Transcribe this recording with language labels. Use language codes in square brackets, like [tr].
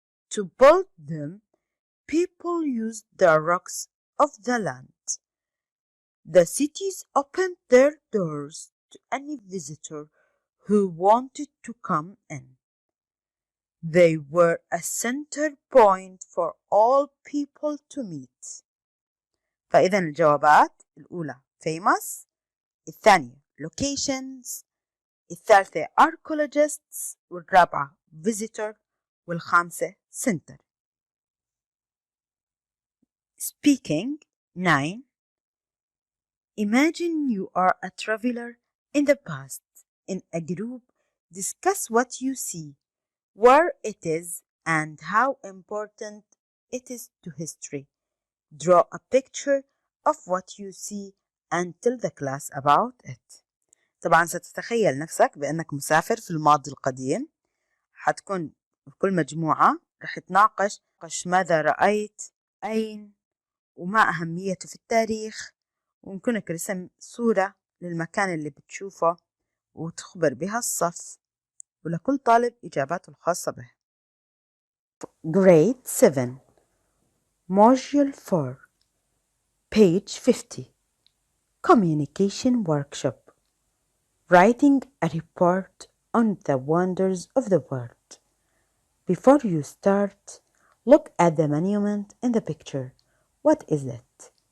[en] To build them, people used the rocks of the land. The cities opened their doors to any visitor who wanted to come in. They were a center point for all people to meet. [ar] فإذا الجوابات الأولى famous، الثانية locations، الثالثة archaeologists، والرابعة visitor، والخامسة center. [en] Speaking 9. Imagine you are a traveler in the past. In a group, discuss what you see, where it is, and how important it is to history. Draw a picture of what you see and tell the class about it. [ar] طبعا ستتخيل نفسك بأنك مسافر في الماضي القديم. حتكون كل مجموعة رح تناقش ماذا رأيت، أين، وما أهميته في التاريخ، ويمكنك رسم صورة للمكان اللي بتشوفه وتخبر بها الصف، ولكل طالب إجاباته الخاصة به. [en] Grade 7 Module 4 Page 50 Communication Workshop Writing a report on the wonders of the world. Before you start, look at the monument in the picture. What is it?